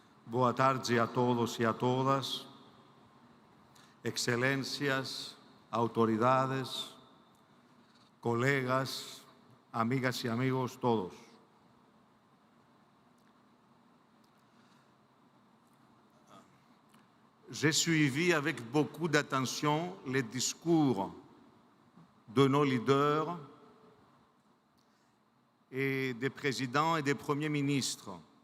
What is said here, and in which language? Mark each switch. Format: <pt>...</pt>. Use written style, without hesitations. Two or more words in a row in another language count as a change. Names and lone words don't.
<pt>Boa tarde a todos e a todas, excelências, autoridades, colegas, amigas e amigos todos.</pt> <fr>J'ai suivi avec beaucoup d'attention les discours de nos leaders et des présidents et des premiers ministres.</fr>